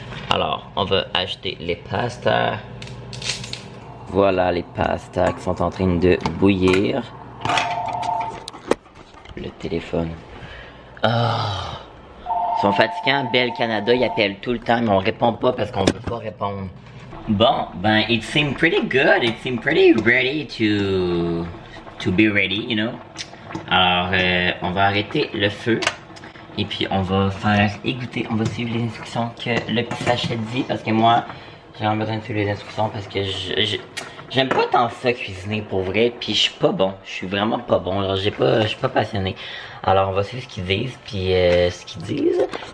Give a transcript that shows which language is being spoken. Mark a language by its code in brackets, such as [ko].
[fr] Alors, on va ajouter les pastas. Voilà les pastas qui sont en train de bouillir. Le téléphone. Ah. Ils sont fatigants. Bell Canada, ils appellent tout le temps, mais on répond pas parce qu'on veut pas répondre. Bon, ben, [en] it seemed pretty good. It seemed pretty ready to be ready, you know. [fr] Alors, on va arrêter le feu. Et puis, on va faire égoutter. On va suivre les instructions que le petit sachet dit. Parce que moi, j'ai vraiment besoin de suivre les instructions. Parce que j'aime pas tant ça cuisiner pour vrai. Puis, je suis pas bon. Je suis vraiment pas bon. Alors, je suis pas passionné. Alors, on va suivre ce qu'ils disent. Puis, ce qu'ils disent.